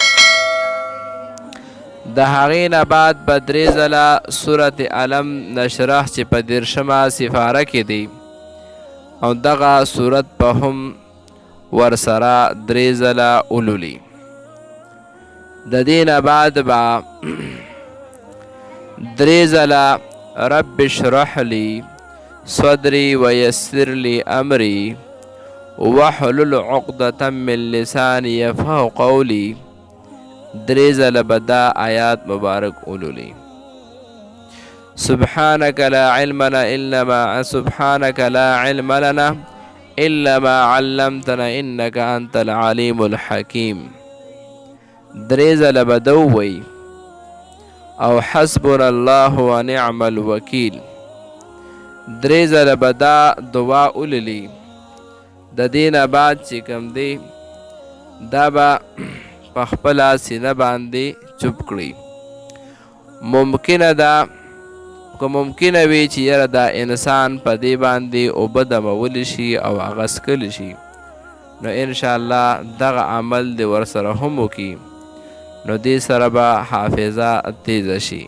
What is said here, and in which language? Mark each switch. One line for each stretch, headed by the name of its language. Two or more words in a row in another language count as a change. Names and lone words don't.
Pashto: د هغې نه بعد به 3 ځله سورت علم نشرح چې په 10مه سپاره کې دی، او دغه سورت به هم ورسره 3 ځله ولولي. د دې نه بعد به 3 ځله
Arabic: رب اشرح لی صدری ویسر لی امری واحلل عقدة من لسانی یفقهوا قولی.
Pashto: 3 ځله به دا آیات مبارک ولولي.
Arabic: سبحانك لا علم لنا إلا ما علمتنا إنك أنت العليم الحكيم.
Pashto: 3 ځله به ده ووایي، او
Arabic: حسبنا الله ونعم الوکیل.
Pashto: 3 ځله به دا دعا ولولي. د دې نه بعد چې کوم دی، دا به په خپله سینه باندې چوپ کړي. ممکنه ده که ممکنه وي چې یاره دا انسان په دې باندې اوبه دمولی شي او هغه څکلی شي، نو انشاءالله دغه عمل دې ورسره هم وکړي، نو دې سره به حافظه تیزه شي.